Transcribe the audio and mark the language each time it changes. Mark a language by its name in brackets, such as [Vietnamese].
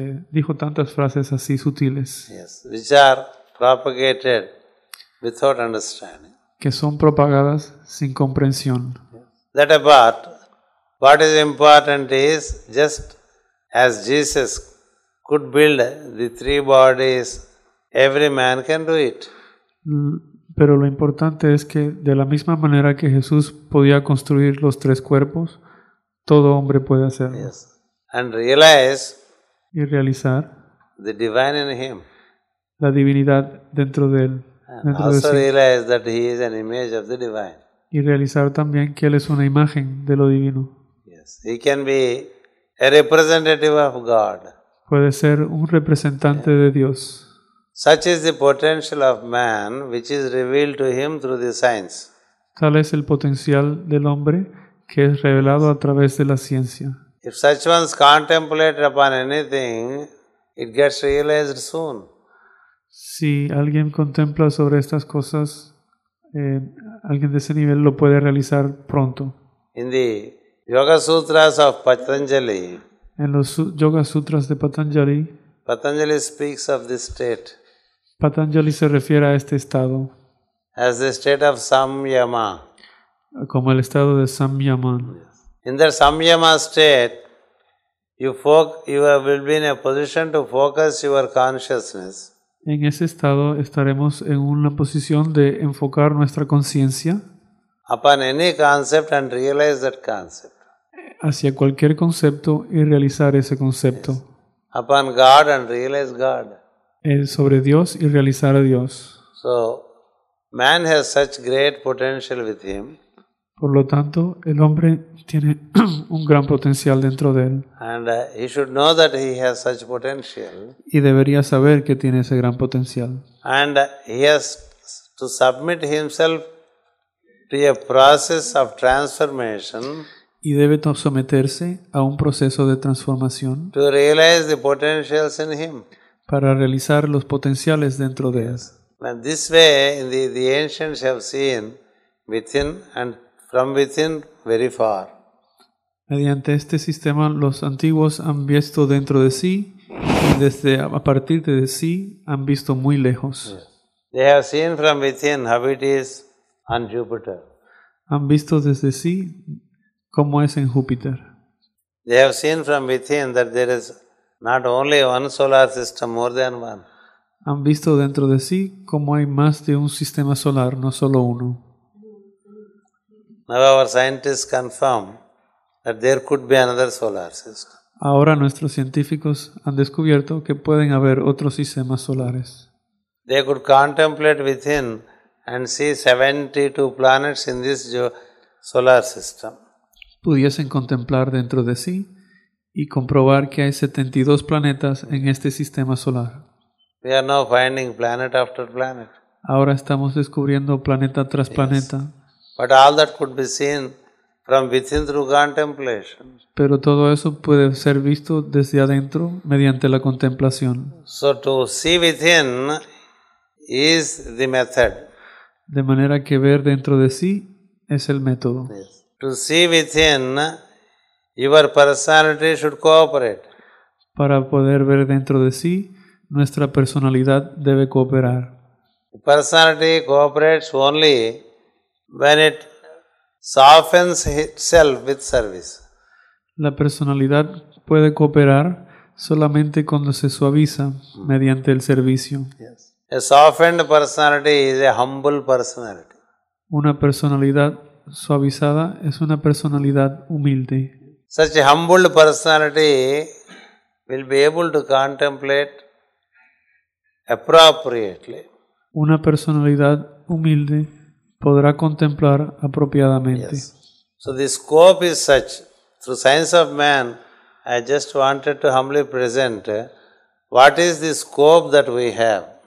[Spanish] Dijo tantas frases así sutiles [English] yes, which are propagated without understanding. [Spanish] que son propagadas sin comprensión. [English] That apart, what is important is just as Jesus could build the 3 bodies, every man can do it. [Spanish] Pero lo importante es que de la misma manera que Jesús podía construir los 3 cuerpos, todo hombre puede hacerlo. [English] Yes. And realize [Spanish] Y realizar [English] the divine in him. [Spanish] la divinidad dentro de él. [English] And [Spanish] Dentro de [English] also [Spanish] sí. [English] realize that he is an image of the divine. [Spanish] Y realizar también que él es una imagen de lo divino. [English] Yes. He can be a representative of God. [Spanish] Puede ser un representante de Dios. [English] Such is the potential of man which is revealed to him through the science. [Spanish] Tal es el potencial del hombre que es revelado a través de la ciencia. [English] If such ones contemplate upon anything, it gets realized soon. [Spanish] Si alguien contempla sobre estas cosas, alguien de ese nivel lo puede realizar pronto. [English] In the Yoga Sutras of Patanjali, [Spanish] En los Yoga Sutras de Patanjali, [English] Patanjali speaks of this state [Spanish] Patanjali se refiere a este estado [English] as the state of samyama. [Spanish] como el estado de Samyaman. [English] In that samyama state, you will be in a position to focus your consciousness [Spanish] En ese estado estaremos en una posición de enfocar nuestra conciencia [English] upon any concept and realize that concept. [Spanish] hacia cualquier concepto y realizar ese concepto. [English] Upon God and realize God. [Spanish] Sobre Dios y realizar a Dios. [English] So, man has such great potential with him, [Spanish] Por lo tanto, el hombre tiene un gran potencial dentro de él [English] and he should know that he has such potential, [Spanish] y debería saber que tiene ese gran potencial. [English] and he has to submit himself to a process of transformation [Spanish] Y debe someterse a un proceso de transformación [English] to realize the potentials in him. [Spanish] para realizar los potenciales dentro de él. [English] And this way, the ancients have seen within and from within very far. [Spanish] Mediante este sistema, los antiguos han visto dentro de sí y a partir de sí han visto muy lejos. [English] They have seen from within how it is on Jupiter. [Spanish] Han visto desde sí cómo es en Júpiter. [English] They have seen from within that there is not only one solar system, more than one. [Spanish] Han visto dentro de sí cómo hay más de un sistema solar, no solo uno. [English] Now our scientists confirm that there could be another solar system. [Spanish] Ahora nuestros científicos han descubierto que pueden haber otros sistemas solares. [English] They could contemplate within and see 72 planets in this solar system. [Spanish] Pudiesen contemplar dentro de sí y comprobar que hay 72 planetas en este sistema solar. [English] We are now finding planet after planet. [Spanish] Ahora estamos descubriendo planeta tras planeta, [English] But all that could be seen from within through contemplation. [Spanish] pero todo eso puede ser visto desde adentro mediante la contemplación. [English] So to see within is the method. [Spanish] De manera que ver dentro de sí es el método. [English] To see within, your personality should cooperate. [Spanish] Para poder ver dentro de sí, nuestra personalidad debe cooperar. [English] Personality cooperates only when it softens itself with service. [Spanish] La personalidad puede cooperar solamente cuando se suaviza mediante el servicio. [English] Yes. A softened personality is a humble personality. [Spanish] Una personalidad suavizada es una personalidad humilde. [English] Such a humbled personality will be able to contemplate appropriately. [Spanish] Una personalidad humilde podrá contemplar apropiadamente. [English] Yes. So the scope is such. Through Science of Man, I just wanted to humbly present what is the scope that we have.